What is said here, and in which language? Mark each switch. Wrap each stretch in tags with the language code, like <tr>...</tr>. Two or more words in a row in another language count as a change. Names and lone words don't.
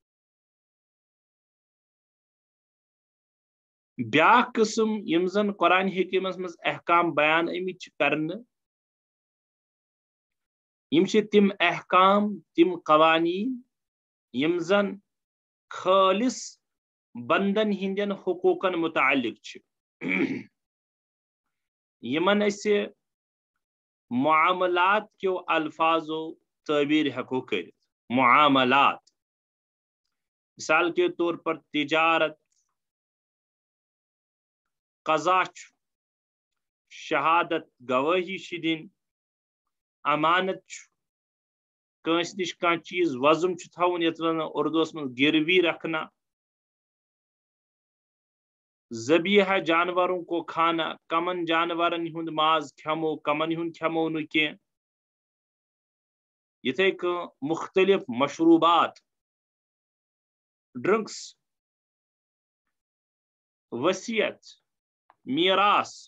<ks>بیٛاکھ قٕسم یِم زن قرآن حکیٖمس منٛز احکام بیان آمٕتۍ چھِ کرنہٕ یِم چھِ تِم احکام تِم قوانیٖن یِم زن خٲلص بندن ہٕنٛدٮ۪ن حقوٗقن متعلق چھِ. یِمن أسۍ معاملات کیو الفاظو تعبیٖر ہٮ۪کو کٔرِتھ. معاملات</ks> <ur>مثال کے طور پر</ur> <ks>تجارت، قضا چھُ، شہادت گوٲہی چھِ دِنۍ، امانت چھُ، کٲنٛسہِ نِش کانٛہہ چیٖز وۄزُم چھُ تھاوُن یتھ وَنان اردوٗہس منٛز</ks> <ur>گروی رکھنا، ذبیحہ جانوروں کو کھانا،</ur> <ks>کمن جانورن ہُنٛد ماز کھٮ۪مو کمن ہُنٛد کھٮ۪مو نہٕ کینٛہہ. یِتھے کٔنۍ مختلف مشروبات، ڈرنکس، وصیت، میراث.</ks>